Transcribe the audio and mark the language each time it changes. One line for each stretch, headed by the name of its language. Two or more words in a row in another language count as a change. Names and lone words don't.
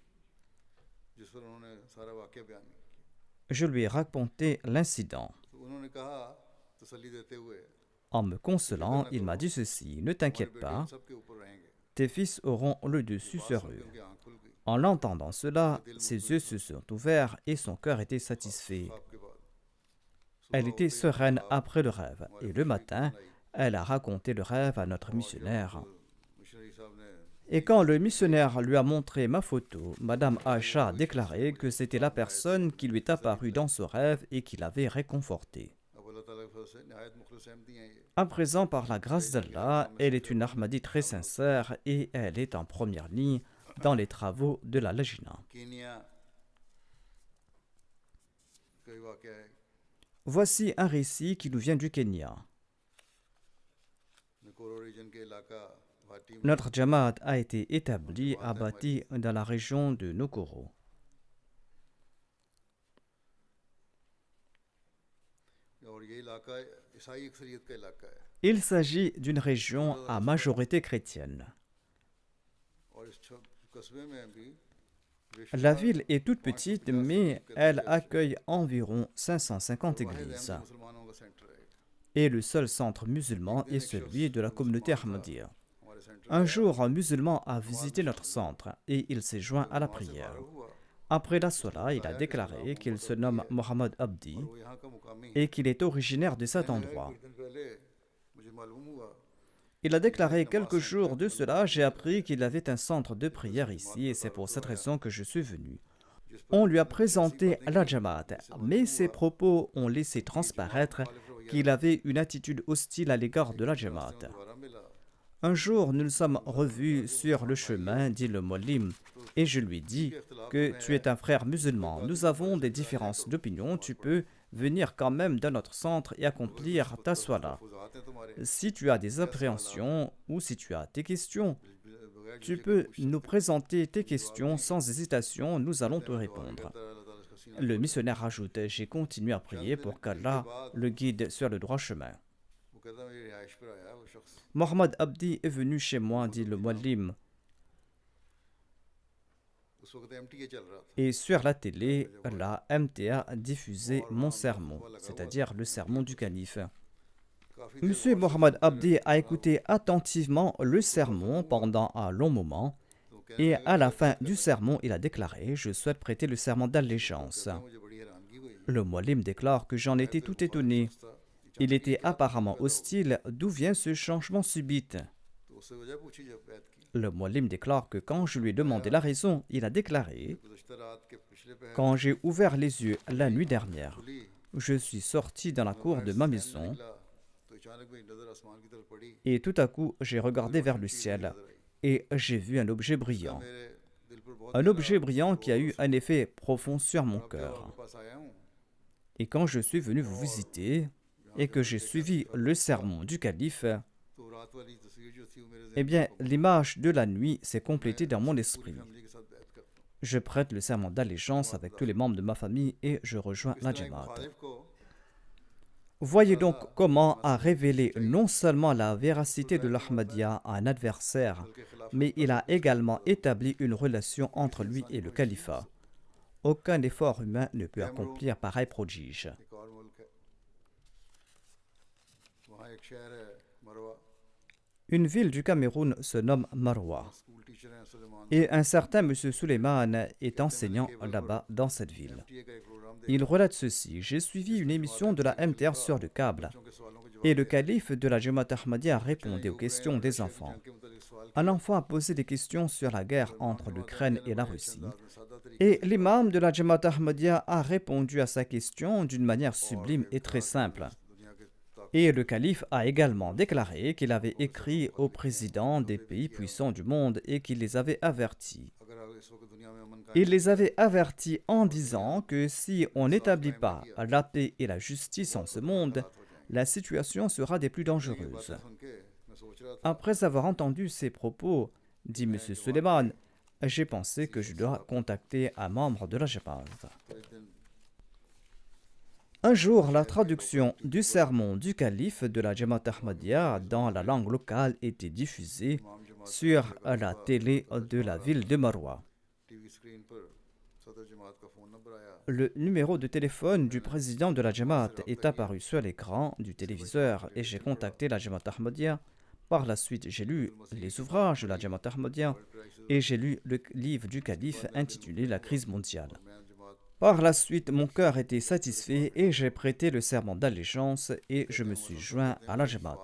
French: Je lui ai raconté l'incident. En me consolant, il m'a dit ceci: ne t'inquiète pas, tes fils auront le dessus sur eux. En l'entendant cela, ses yeux se sont ouverts et son cœur était satisfait.
Urdu: خواب کے بعد
French: Elle était sereine après le rêve et le matin, elle a raconté le rêve à notre missionnaire.
Urdu: مشنری صاحب نے
French: Et quand le missionnaire lui a montré ma photo, Madame Aïcha a déclaré que c'était la personne qui lui est apparue dans ce rêve et qui l'avait réconforté.
Urdu: اب اللہ تعالیٰ کے فضل سے نہایت مخلص احمدی ہیں یہ
French: À présent, par la grâce d'Allah, elle est une Ahmadi très sincère et elle est en première ligne dans les travaux de la Lajna.
Urdu: کینیا کئی واقعہ ہے
French: Voici un récit qui nous vient du Kenya.
Urdu: نکورو ریجن کے علاقہ بھاٹی میں
French: Notre Jamaat a été établi à Bati dans la région de Nokoro.
Urdu: اور یہ علاقہ عیسائی اکثریت کا علاقہ ہے
French: Il s'agit d'une région à majorité chrétienne.
Urdu: اور اس قصبے میں بھی
French: La ville est toute petite, mais elle accueille environ 550 églises.
Urdu: مسلمانوں کا سینٹر ہے
French: Et le seul centre musulman est celui de la communauté Ahmadiyya.
Urdu: ہمارے سینٹر
French: Un jour, un musulman a visité notre centre et il s'est joint à la prière.
Urdu: हुआ
French: Après la sola, il a déclaré qu'il se nomme Mohamed Abdi
Urdu: وہ یہاں کا مقامی
French: et qu'il est originaire de cet endroit.
Urdu: کچھ دن پہلے مجھے معلوم ہوا
French: Il a déclaré quelques jours de cela, j'ai appris qu'il avait un centre de prière ici et c'est pour cette raison que je suis venu. On lui a présenté la Jamaat, mais ses propos ont laissé transparaître qu'il avait une attitude hostile à l'égard de la Jamaat.
Urdu: دوبارہ ملا
French: Un jour, nous nous sommes revus sur le chemin, dit le Mollim, et je lui dis que tu es un frère musulman. Nous avons des différences d'opinion, tu peux venir quand même dans notre centre et accomplir ta swala.
Urdu: فضات ہیں تمہارے
French: Si tu as des appréhensions ou si tu as des questions,
Urdu: बगैर
French: tu peux nous présenter tes questions sans hésitation, nous allons te répondre.
Urdu: اللہ تعالیٰ اس کا سینہ
French: Le missionnaire ajoute, j'ai continué à prier pour qu'Allah le guide sur le droit chemin.
Urdu: وہ کہتا میری رہائش پر آیا وہ شخص
French: Mohamed Abdi est venu chez moi, dit le Muallim,
Urdu: اس وقت MTA چل رہا تھا
French: et sur la télé, la MTA diffusait mon sermon, c'est-à-dire le sermon du calife.
Urdu: काफी
French: Monsieur Mohamed Abdi a écouté attentivement le sermon pendant un long moment, et à la fin du sermon, il a déclaré « Je souhaite prêter le serment d'allégeance ».
Urdu: مجھے بڑی حیرانگی ہوئی
French: Le Muallim déclare que j'en étais tout étonné. Il était apparemment hostile. D'où vient ce changement subit?
Urdu: تو اس سے وجہ پوچھی جب بیعت کی
French: Le Muallim déclare que quand je lui ai demandé la raison, il a déclaré
Urdu: گزشتہ رات کے پچھلے پہر
French: « Quand j'ai ouvert les yeux la nuit dernière,
Urdu: खुली
French: je suis sorti dans la cour de ma maison
Urdu: نکلا تو اچانک میری نظر آسمان کی طرف پڑی
French: et tout à coup j'ai regardé vers le ciel et j'ai vu un objet brillant.
Urdu: میرے دل پر بہت
French: Un objet brillant qui a eu un effet profond sur mon
Urdu: क्या
French: cœur.
Urdu: آپ کے پاس آیا ہوں
French: Et quand je suis venu vous visiter et que j'ai suivi le sermon du calife,
Urdu: تو رات والی تصویر جو تھی وہ میرے
French: eh bien, l'image de la nuit s'est complétée dans mon esprit.
Urdu: فیملی کے ساتھ بیعت کرتا ہوں
French: Je prête le serment d'allégeance avec tous les membres de ma famille et je rejoins
Urdu: इस
French: la
Urdu: طرح ایک
French: Jamaat.
Urdu: مخالف کو
French: Voyez donc comment a révélé non seulement la véracité de l'Ahmadiyya à un adversaire,
Urdu: کے خلاف
French: mais il a également établi une relation entre lui et le califat. Aucun effort humain ne peut accomplir pareil prodige.
Urdu: ایک اور ملک ہے وہاں ایک شہر ہے مروا
French: Une ville du Cameroun se nomme Marwa.
English: school teacher
Urdu: ہیں سلیمان
French: Et un certain monsieur Suleiman est enseignant là-bas dans cette ville.
Urdu: MTA کا ایک پروگرام
French: Il relate ceci. J'ai suivi une émission de la MTR sur le câble
Urdu: بچوں کے سوالوں کے جواب
French: et le calife de la Jamaat Ahmadiyya répondait aux questions des enfants.
Urdu: کے متعلق سوال
French: Un enfant a posé des questions sur la guerre entre l'Ukraine et la Russie.
Urdu: انداز میں سادہ طریقے
French: Et l'imam de la Jamaat Ahmadiyya a répondu à sa question d'une manière sublime et très simple.
Urdu: دنیا کے طاق
French: Et le calife a également déclaré qu'il avait écrit aux présidents des pays puissants du monde et qu'il les avait avertis.
Urdu: اگر اس وقت دنیا میں امن کا
French: Il les avait avertis en disant que si on n'établit pas la paix et la justice en ce monde, la situation sera des plus dangereuses.
Urdu: سن کے میں سوچ رہا تھا
French: Après avoir entendu ces propos, dit M. Suleiman, j'ai pensé que je dois contacter un membre de la Jamaat.
Urdu: تو ایک دن
French: Un jour, la traduction du sermon du calife de la Jamaat Ahmadiyya dans la langue locale était diffusée
Urdu: امام جماعت
French: sur la télé de la ville de Marwa.
English: TV screen
Urdu: پر صدر جماعت کا
English: phone number
Urdu: آیا
French: Le numéro de téléphone du président de la Jamaat est apparu sur l'écran du téléviseur et j'ai contacté la Jamaat Ahmadiyya Par la suite, j'ai lu les ouvrages de la Jamaat Ahmadiyya et j'ai lu le livre du calife intitulé La crise mondiale. Par la suite, mon cœur était satisfait et j'ai prêté le serment d'allégeance et je me suis joint à la Jamaat.